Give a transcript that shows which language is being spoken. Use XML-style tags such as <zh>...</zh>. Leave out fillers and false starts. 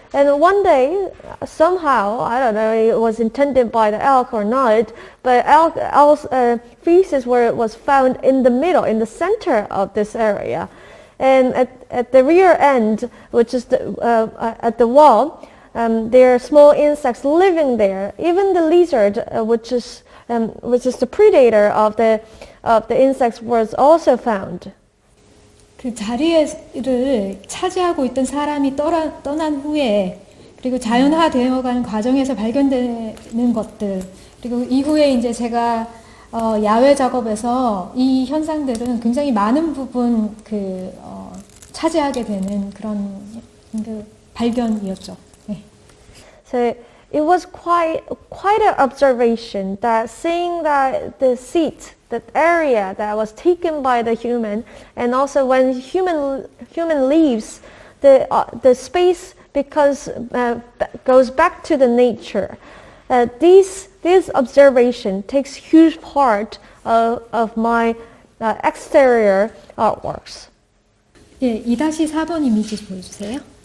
<en>And one day, somehow, I don't know, it was intended by the elk or not, but elk's feces was found in the middle, in the center of this area. And at the rear end, which is at the wall, there are small insects living there. Even the lizard, which is the predator of the insects, was also found.</en> <ko>그 자리를 차지하고 있던 사람이 떠난 후에 그리고 자연화되어가는 과정에서 발견되는 것들 그리고 이후에 이제 제가 야외 작업에서 이 현상들은 굉장히 많은 부분 차지하게 되는 그런 발견이었죠. 네.</ko> <en>So it was quite an observation that seeing that the seat, that area that was taken by the human, and also when human leaves, the space goes back to the nature. This observation takes huge part of my exterior artworks.</en> <ko>예, 2-4번 이미지 보여주세요.</ko>